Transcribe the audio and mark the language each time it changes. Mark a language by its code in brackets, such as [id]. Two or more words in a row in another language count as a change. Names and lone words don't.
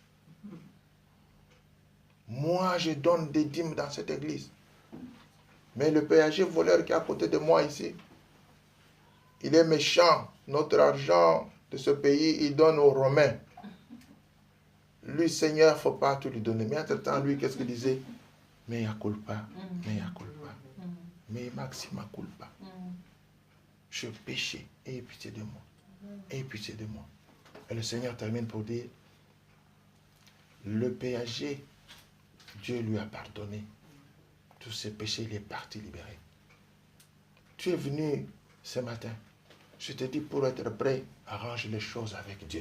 [fr] Moi, je donne des dîmes dans cette église. Mais le péager voleur qui est à côté de moi ici, il est méchant. Notre argent de ce pays, il donne aux Romains. Lui, Seigneur, il ne faut pas tout lui donner. Mais entre-temps, lui, qu'est-ce qu'il disait? [la] Mea culpa, mea culpa, mais maxima culpa. [fr] Je péchais, aie pitié de moi. Aie pitié de moi. Et le Seigneur termine pour dire, le péager, Dieu lui a pardonné tous ses péchés, il est parti libéré. Tu es venu ce matin, je te dis pour être prêt, arrange les choses avec Dieu.